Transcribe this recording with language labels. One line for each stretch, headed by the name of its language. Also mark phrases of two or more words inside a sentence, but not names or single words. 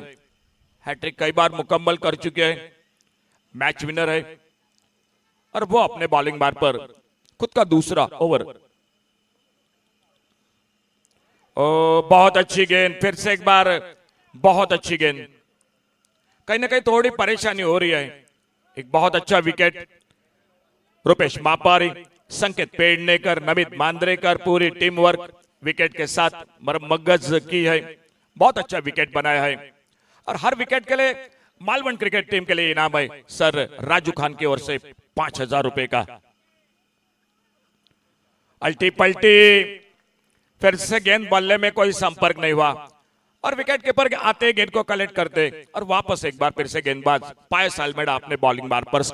Hindi: हैट्रिक कई बार मुकम्मल कर चुके हैं,
English: match winner
Hindi: है और वो अपने
English: bowling bar
Hindi: पर खुद का दूसरा ओवर। बहुत अच्छी गेंद, फिर से एक बार बहुत अच्छी गेंद। कहीं ना कहीं थोड़ी परेशानी हो रही है। एक बहुत अच्छा विकेट। रुपेश मापारी, संकेत पेडनेकर, नमित मांद्रेकर पूरी
English: team work
Hindi: विकेट के साथ मगज की है। बहुत अच्छा विकेट बनाया है और हर विकेट के लिए मालवण
English: cricket team
Hindi: के लिए इनाम है सर राजू खान की ओर से 5,000 रुपए का। अल्टी पल्टी, फिर से गेंद बल्ले में कोई संपर्क नहीं हुआ और
English: wicket keeper
Hindi: आते गेंद को कलेक्ट करते और वापस एक बार फिर से गेंदबाज पायस अल्मेडा अपने
English: bowling bar
Hindi: पर।